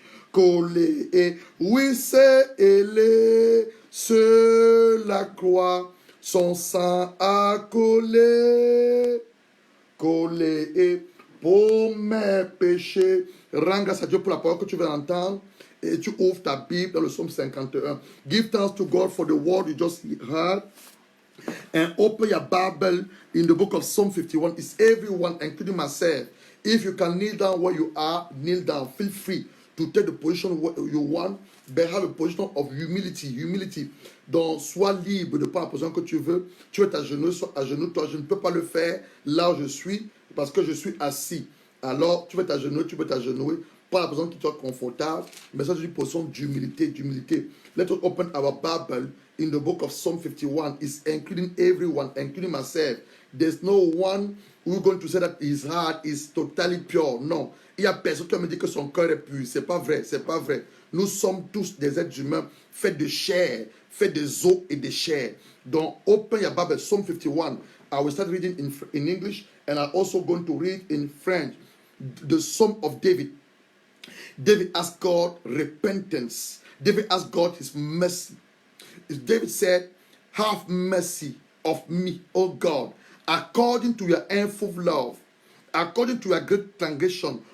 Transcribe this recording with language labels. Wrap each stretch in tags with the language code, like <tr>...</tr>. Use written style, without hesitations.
<fr>coulé, oui c'est ailé sur la croix, son sang a coulé, coulé pour mes péchés. Rends grâce à Dieu pour la parole que tu vas entendre et tu ouvres ta Bible dans le psaume 51.</fr> <en>Give thanks to God for the word you just heard. And open your Bible in the book of Psalm 51. It's everyone, including myself. If you can kneel down where you are, kneel down. Feel free to take the position you want, but have a position of humility. Humility.</en> <fr>Donc, sois libre de prendre la position que tu veux. Tu veux t'agenouiller, sois à genoux. Toi, je ne peux pas le faire là où je suis parce que je suis assis. Alors, tu veux t'agenouiller, tu peux t'agenouiller. Pas la position qui soit confortable, mais ça, c'est une position d'humilité, d'humilité.</fr> <en>Let us open our Bible in the book of Psalm 51. It's including everyone, including myself. There's no one who's going to say that his heart is totally pure.</en> <fr>Non. Il y a personne qui me dit que son cœur est pur. C'est pas vrai, c'est pas vrai. Nous sommes tous des êtres humains faits de chair, faits des os et de chair. Donc,</fr> <en>open your Bible, Psalm 51. I will start reading in English, and I'm also going to read in French. The Psalm of David. David asked God repentance. David asked God his mercy. David said, have mercy of me, O God, according to your infinite love, according to your great transgression.</en>